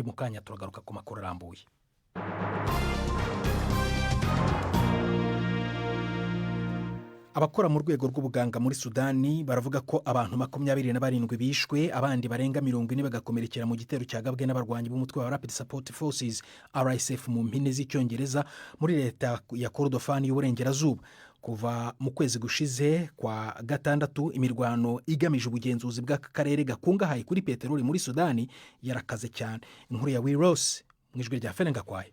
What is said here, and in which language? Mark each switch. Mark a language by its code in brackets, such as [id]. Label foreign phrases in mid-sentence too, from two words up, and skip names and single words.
[rw] Mu kanya turagaruka ku makuru arambuye. Abakora mu rwego rw'ubuganga muri Sudani baravuga ko abantu 27 bishwe, abandi barenga 40 bagakomerekera mu gitero cyagabwe n'abarwanyi b'umutwe wa Rapid Support Forces RSF mu mpine z'icyongereza muri leta ya Kordofan y'uburengerazuba. Kuva mu kwezi gushize kwa gatandatu, imirwano igamije ubugenzuzi bw'akarere gakungahaye kuri peteroli muri Sudani yarakaze cyane. Inkuru ya Will Ross mwijwe rya Ferenga kwaye.